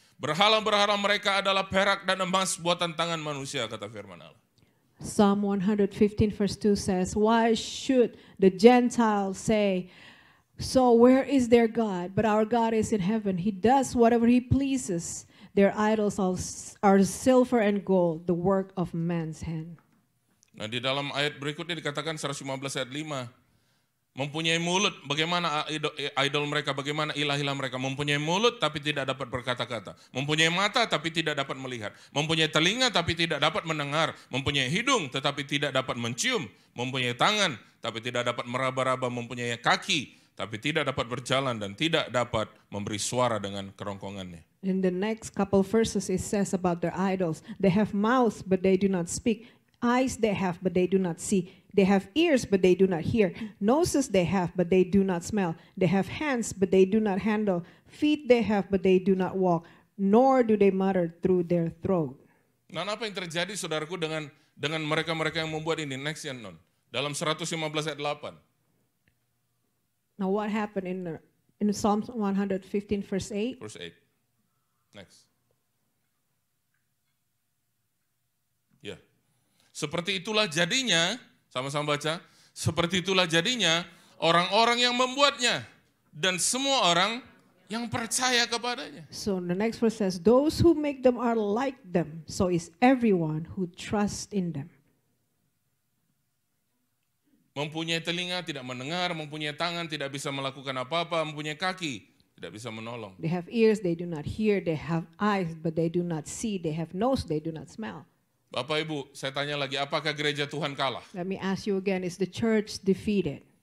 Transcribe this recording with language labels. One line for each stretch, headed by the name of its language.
Indonesian: Berhala-berhala mereka adalah perak dan emas buatan tangan manusia, kata firman Allah.
English: Psalm 115 verse 2 says, why should the Gentiles say, so where is their God? But our God is in heaven. He does whatever he pleases. Their idols are silver and gold, the work of man's hand.
Indonesian: Nah, di dalam ayat berikutnya dikatakan 115 ayat 5. Mempunyai mulut, bagaimana idol mereka, bagaimana ilah-ilah mereka. Mempunyai mulut tapi tidak dapat berkata-kata. Mempunyai mata tapi tidak dapat melihat. Mempunyai telinga tapi tidak dapat mendengar. Mempunyai hidung tetapi tidak dapat mencium. Mempunyai tangan tapi tidak dapat meraba-raba. Mempunyai kaki tapi tidak dapat berjalan dan tidak dapat memberi suara dengan kerongkongannya.
English: In the next couple verses it says about their idols, they have mouths but they do not speak. Eyes they have but they do not see. They have ears but they do not hear. Noses they have but they do not smell. They have hands but they do not handle. Feet they have but they do not walk. Nor do they mutter through their throat.
Indonesian: Nah, apa yang terjadi saudaraku dengan mereka-mereka yang membuat ini? Next ya, Non. Dalam 115 ayat 8.
English: Now what happened in Psalm 115 verse 8? Verse 8. Next.
Indonesian: Ya. Seperti itulah jadinya, sama-sama baca, seperti itulah jadinya orang-orang yang membuatnya dan semua orang yang percaya kepadanya.
English: So the next verse says, those who make them are like them, so is everyone who trusts in them.
Indonesian: Mempunyai telinga tidak mendengar, mempunyai tangan tidak bisa melakukan apa-apa, mempunyai kaki tidak bisa menolong.
English: They have ears, they do not hear. They have eyes, but they do not see. They have nose, they do not smell.
Indonesian: Bapak Ibu, saya tanya lagi, apakah gereja Tuhan kalah?
English: Let me ask you again, is the church defeated?